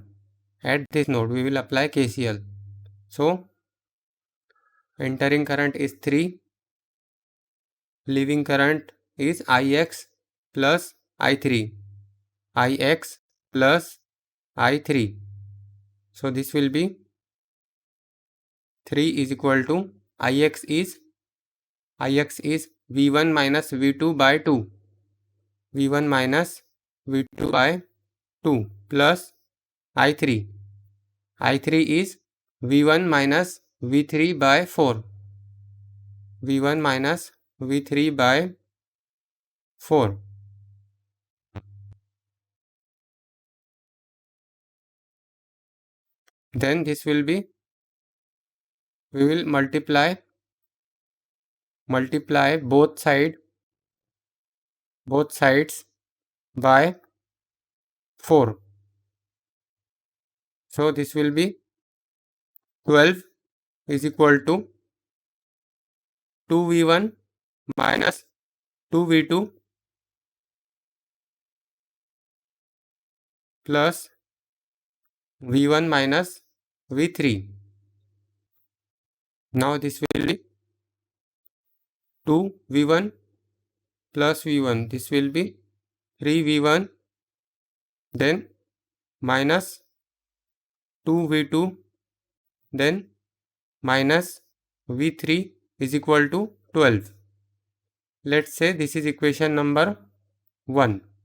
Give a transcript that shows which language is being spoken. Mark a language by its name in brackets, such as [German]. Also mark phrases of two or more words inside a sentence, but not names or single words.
[English] At this node we will apply KCL. So entering current is 3, leaving current is Ix plus I3, Ix plus I3. So this will be 3 is equal to Ix is V1 minus V2 by 2, V1 minus V2 by 2 plus I3 is V1 minus V3 by 4, V1 minus V3 by 4. Then this will be, we will multiply both sides by 4. So this will be 12 is equal to 2V1 minus 2V2 plus V1 minus V3. Now this will be 2V1 plus V1. This will be 3V1, then minus 2V2, then minus V3 is equal to 12. Let's say this is equation number 1.